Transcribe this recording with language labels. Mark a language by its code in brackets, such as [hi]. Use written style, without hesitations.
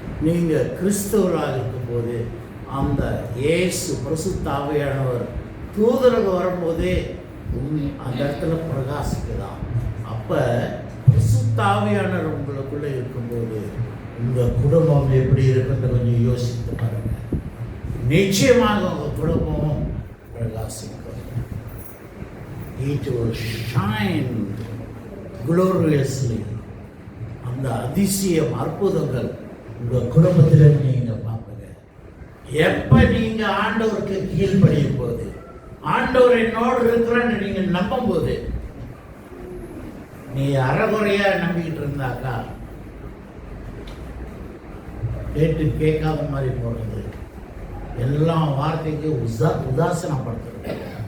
[ta] நீங்கள் கிறிஸ்தவராக இருக்கும்போது அந்த இயேசு பரிசுத்த ஆவியானவர் தூதர்கள் வரும்போது அந்த இடத்துல பிரகாசிக்குதான். அப்போ பரிசுத்த ஆவியானவர் உங்களுக்குள்ளே இருக்கும்போது உங்கள் குடும்பம் எப்படி இருக்குன்னு கொஞ்சம் யோசித்து பாருங்க. நிச்சயமாக உங்கள் குடும்பமும் பிரகாசிக்கும். [en] It will shine gloriously. [ta] அந்த அதிசயம், அற்புதங்கள் உங்கள் குடும்பத்தில் நீங்கள் பார்ப்பீங்க. எப்போ நீங்கள் ஆண்டவருக்கு கீழ்ப்படியும் போது, ஆண்டவர் என்னோடு இருக்கிறான்னு நீங்கள் நம்பும் போது, நீ அறகுறையாக நம்பிக்கிட்டு இருந்தாக்கா கேட்டு கேட்காத மாதிரி போகிறது, எல்லா வார்த்தைக்கும் உதாசனப்படுத்துறது.